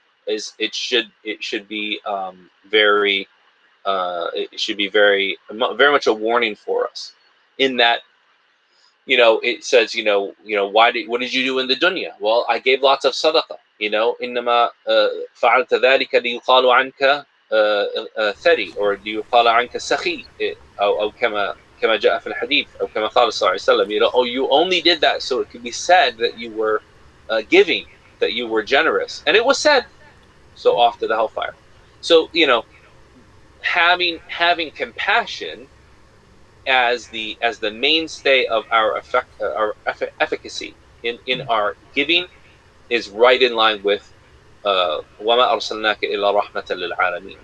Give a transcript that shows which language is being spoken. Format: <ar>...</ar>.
<en>Is it should be very it should be very much a warning for us, in that it says what did you do in the dunya? Well, I gave lots of sadaqah.</en> <ar>إنما فعلت ذلك ليقال عنك ثري or ليقال عنك سخي أو كما جاء في الحديث أو كما قال صلى الله عليه وسلم.</ar> <en>Oh, you only did that so it could be said that you were giving, that you were generous, and it was said, so off to the hellfire. So having compassion as the mainstay of our efficacy in our giving is right in line with</en> <ar>وَمَا أَرْسَلْنَاكَ إِلَّا رَحْمَةً لِلْعَالَمِينَ.</ar>